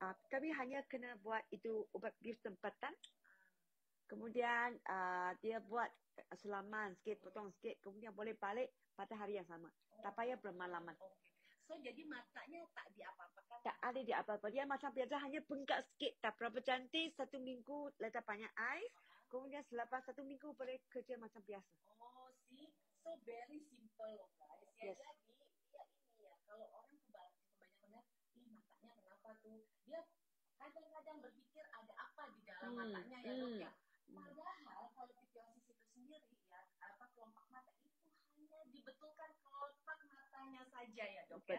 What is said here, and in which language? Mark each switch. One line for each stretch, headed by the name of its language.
Malay: Kami hanya kena buat itu ubat bius tempatan. Kemudian dia buat sulaman sikit, potong sikit, kemudian boleh balik pada hari yang sama. Tak payah bermalaman. So jadi matanya tak diapa-apakan? Tak ada diapa-apa. Dia macam biasa hanya bengkak sikit. Tak berapa cantik. 1 minggu letak banyak ais. Kemudian selepas 1 minggu boleh kerja macam biasa.
English: Oh, see, so very simple loh guys. Ya yes.
Indonesian: Jadi ya ini ya kalau orang kebanyakan matanya kenapa tuh? Dia kadang-kadang berpikir ada apa di dalam matanya ya dok ya. Padahal kalau pityiosis itu sendiri ya kelopak mata itu hanya dibetulkan kelopak matanya saja ya dok ya.